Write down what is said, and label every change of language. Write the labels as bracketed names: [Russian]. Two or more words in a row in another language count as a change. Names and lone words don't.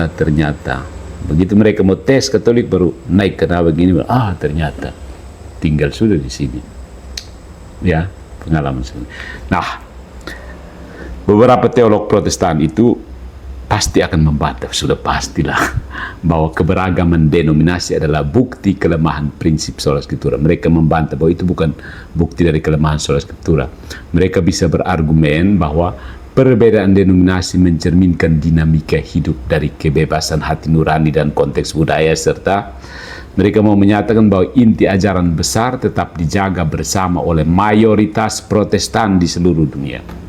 [Indonesian] Begitu mereka mau tes Katolik, baru naik ke begini, ternyata tinggal sudah di sini. Ya, pengalaman sini. Nah, beberapa teolog Protestan itu pasti akan membantah, sudah pastilah, bahwa keberagaman denominasi adalah bukti kelemahan prinsip [Latin] sola scriptura. [Indonesian] Mereka membantah bahwa itu bukan bukti dari kelemahan [Latin] sola scriptura. [Indonesian] Mereka bisa berargumen bahwa perbedaan denominasi mencerminkan dinamika hidup dari kebebasan hati nurani dan konteks budaya, serta mereka mau menyatakan bahwa inti ajaran besar tetap dijaga bersama oleh mayoritas Protestan di seluruh dunia.